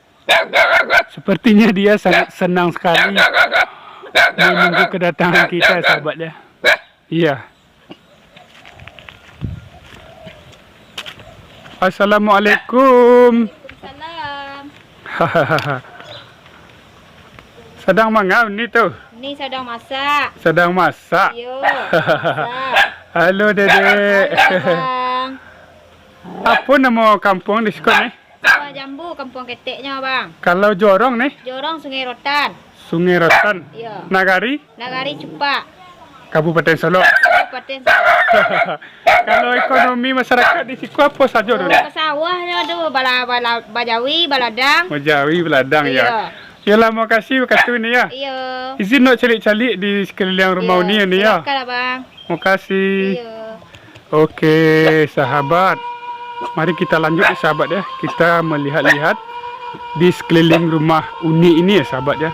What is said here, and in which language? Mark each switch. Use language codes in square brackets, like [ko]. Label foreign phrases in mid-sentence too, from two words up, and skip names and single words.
[id] Sepertinya dia sangat senang sekali menunggu kedatangan kita sahabat ya. Iya. Assalamualaikum. Salam. [min] Sedang mangau ni tu. [id] Ini sedang masak. Sedang masak. Yo. Masak. Halo Dedek. Bang. Apa nama kampung di sekolah ni? Sawah Jambu, kampung keteknya bang. Kalau Jorong ni? Jorong Sungai Rotan. Sungai Rotan. Iya. Nagari? Nagari Cupak. Kabupaten Solo. Kabupaten Solo. Kalau ekonomi masyarakat di situ apa saja dulu? [min] Ke sawahnya aduh bala bajawi, baladang. Majawi, beladang [id] Iya. ya. Yalah, makasih ini ya. Iya. [min] Izin nak calik-calik di sekeliling rumah [id] Iya, ni ya. silakan Abang. Makasih. Iya. Oke, sahabat. Mari kita lanjut ya sahabat ya. Kita melihat-lihat di sekeliling rumah Uni ini ya sahabat ya.